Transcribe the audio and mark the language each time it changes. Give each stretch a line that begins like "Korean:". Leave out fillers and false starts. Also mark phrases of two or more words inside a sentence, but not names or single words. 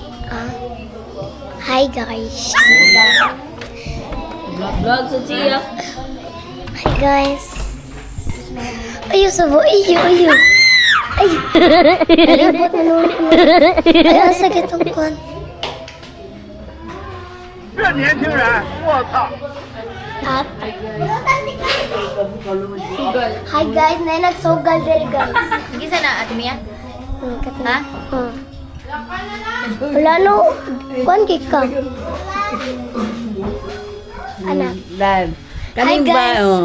English: Hi guys.
Cebuano: Vlog sa siya.
English: Hi guys. Ayo sabo, ayo. Ay.
Filipino: Alibot na naman. Ay, ang sakit ang kuwan.
Chinese: 这年轻人，我操！
Cebuano: At,
English: hi guys,
Cebuano: na nagsugal diri guys. Gisa na, Ate Mia? Ha? Wala no, kuwan kay ka. Anak. Live.
English: Hi guys.